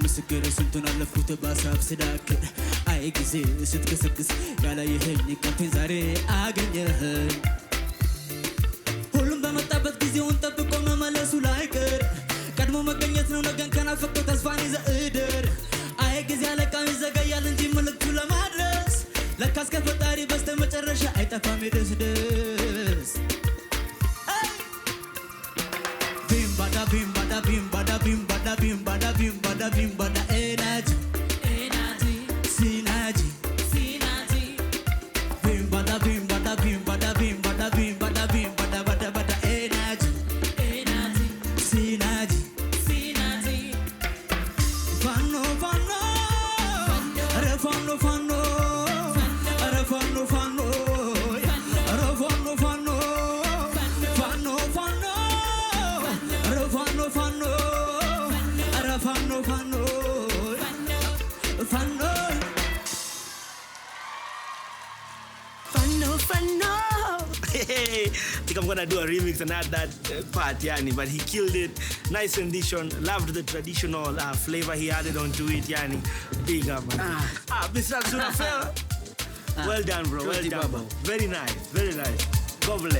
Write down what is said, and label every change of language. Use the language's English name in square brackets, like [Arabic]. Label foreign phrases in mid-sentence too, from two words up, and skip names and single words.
[Amharic] ችግር ስንቱን አለፍኩት በሀሳብ ስዳክር አይ ጊዜ ስትከሰክስ ያላየኸኝ ካፌን ዛሬ አገኘኸኝ ሁሉም በመጣበት ጊዜውን ጠብቆ መመለሱ ላይቀር ቀድሞ መገኘት ነው ነገን ከናፈቀው ተስፋን ይዘህ እደር አይ ጊዜ አለቃው ይዘገያል እንጂ መልእክቱ ለማድረስ ለካስ ከፈጣሪ በስተመጨረሻ አይጠፋም የደስደስ Bim bada bim bada bim bada bim bada bim bada bim bada bim bada energy energy synergy synergy bim bada bim bada bim bada bim bada bim bada bim bada bada bada energy energy synergy synergy fano fano are fano fano are fano fano are fano fano fano fano Fano, fano, ara fano, fano, fano, Fano, fano. [English] Hey, I think I'm gonna do a remix and add that part, Yani. But he killed it. Nice rendition. Loved the traditional flavor he added onto it, Yani. Big up, man. Bisrat Surafel. Well done, bro. Well done, bro. Very nice. Very nice. God bless.